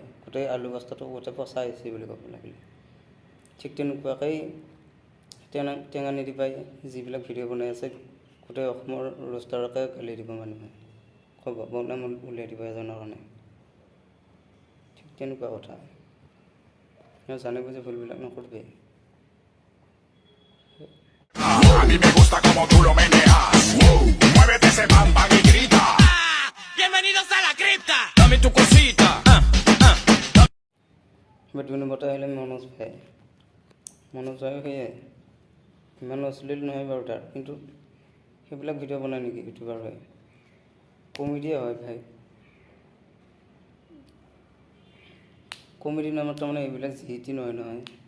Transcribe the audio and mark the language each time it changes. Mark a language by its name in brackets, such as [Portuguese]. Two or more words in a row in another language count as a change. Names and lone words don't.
[Assamese] গোটেই আলু বস্তাটো গোটেই পচা আহিছে বুলি ক'ব লাগিলে। ঠিক তেনেকুৱাকৈ টেঙা নিদিবাই যিবিলাক ভিডিঅ' বনাই আছে গোটেই অসমৰ ৰোষ্টাৰকে গালি দিব মানুহে, ক'ব বদনাম উলিয়াই দিব এজনৰ কাৰণে। ঠিক তেনেকুৱা কথা, জানি বুজি ভুলবিলাক নকৰিবি। [Spanish] A mí me gusta como tú lo meneas. Muévete ese bam bam y grita. Bienvenidos a la cripta. Dame tu cosita. [Assamese] বাট 2 নম্বৰতে আহিলে মনোজ ভাই সেয়ে ইমান অশ্লীল নহয় বাৰু তাৰ, কিন্তু সেইবিলাক ভিডিঅ' বনায় নেকি ইউটিউবাৰ হয়, কমেডিয়ে হয় ভাই। কমেডি নামত তাৰমানে এইবিলাক যিটি নহয়।